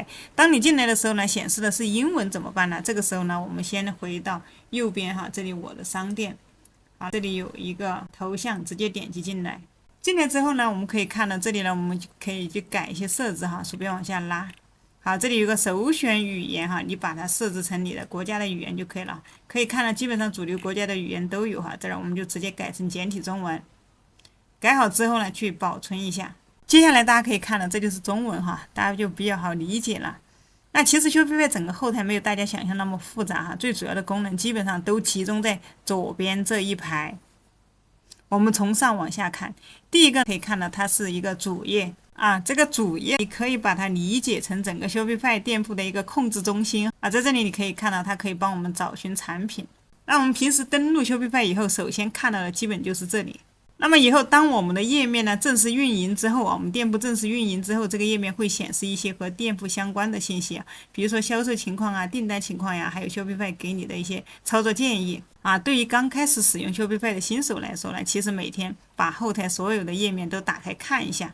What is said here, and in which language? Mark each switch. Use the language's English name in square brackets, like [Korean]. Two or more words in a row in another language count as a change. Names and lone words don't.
[Chinese] 當你進來的時候呢，顯示的是英文怎麼辦呢？這個時候呢，我們先回到右邊哈，這裡我的商店這裡有一個頭像，直接點擊進來。進來之後呢，我們可以看到這裡呢，我們可以去改一些設置哈，鼠標往下拉。好，這裡有個首選語言哈，你把它設置成你的國家的語言就可以了。可以看到基本上主流国家的語言都有哈，这兒我們就直接改成簡體中文。改好之後呢，去保存一下。接下來大家可以看到，這就是中文哈，大家就比較好理解了。那其實 Shopify 整個後台沒有大家想象那麼複雜哈，最主要的功能基本上都集中在左邊這一排。我們從上往下看，第一個可以看到它是一個主頁這個主頁你可以把它理解成整個 Shopify 店鋪的一個控制中心在這裡你可以看到它可以幫我們找尋產品。那我們平時登錄 Shopify 以後，首先看到的基本就是這裡。那麼以後當我們的頁面呢正式運營之後我們店鋪正式運營之後，這個頁面會顯示一些和店鋪相關的信息比如說銷售情況訂單情況呀，還有 Shopify 給你的一些操作建議對於剛開始使用 Shopify 的新手來說呢，其實每天把後台所有的頁面都打開看一下。